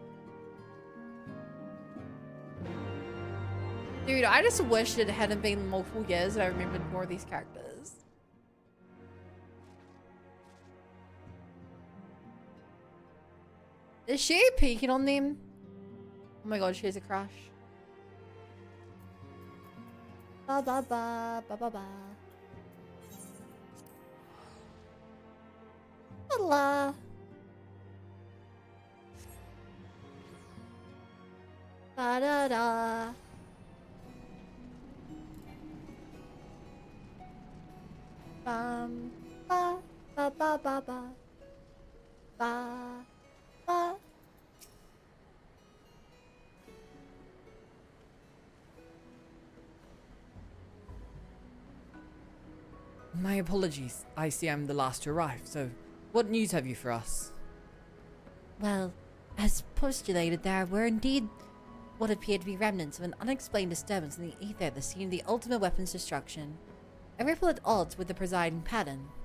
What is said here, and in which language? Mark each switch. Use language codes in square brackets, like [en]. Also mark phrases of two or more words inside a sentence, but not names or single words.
[en] Dude, I just wish it hadn't been multiple years and I remembered more of these characters. Is she peeking on them? Oh my god, she has a crush. Ba ba ba ba ba ba. [es] Hola. Ba da da. Bum ba ba ba ba ba. Ba ba. [en] My apologies. I see I'm the last to arrive, so what news have you for us? Well, as postulated, there were indeed what appeared to be remnants of an unexplained disturbance in the ether at the scene of the ultimate weapon's destruction, a ripple at odds with the presiding pattern.